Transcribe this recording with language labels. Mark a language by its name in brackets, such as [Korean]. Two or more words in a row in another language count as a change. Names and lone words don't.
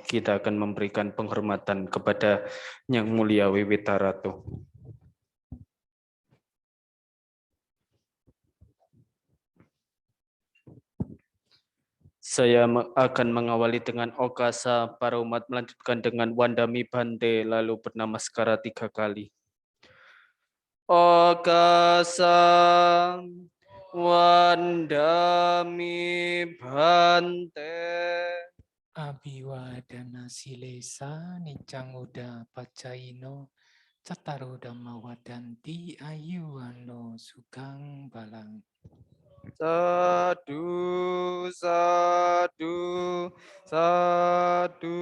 [Indonesian] Kita akan memberikan penghormatan kepada Yang Mulia Wiwita Ratu. Saya akan mengawali dengan Okasa, para umat melanjutkan dengan [Pali] Wandami Bante, [Indonesian] lalu bernamaskara 3 kali. [Pali] Okasa, Wandami Bante. Abiwadana silesa nicang uda pacaino cataru dhamma wadanti ayuwano sugeng balang. Sadu, sadu, sadu.